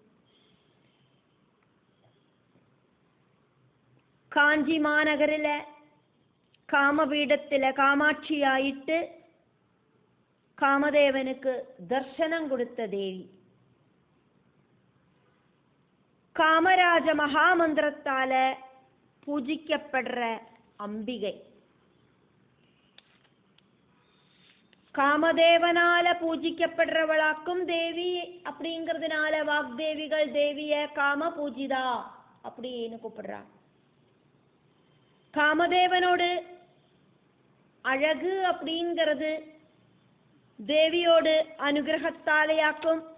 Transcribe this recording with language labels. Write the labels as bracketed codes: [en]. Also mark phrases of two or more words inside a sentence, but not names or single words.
[ml] കാഞ്ചി മാനഗരിലെ കാമപീഠത്തിലെ കാമാക്ഷിയായിട്ട് കാമദേവനുക്ക് ദർശനം കൊടുത്ത ദേവി. കാമരാജ മഹാമന്ത്രത്താല് പൂജിക്കപ്പെടുற അംബികை. [ta] காமதேவனால பூஜிக்கப்படுறவளாக்கும் தேவி அப்படிங்கிறதுனால வாக்தேவிகள் தேவிய காம பூஜிதா அப்படின்னு கூப்பிடுறா. காமதேவனோடு அழகு அப்படிங்கிறது தேவியோடு அனுகிரகத்தாலேயாக்கும்.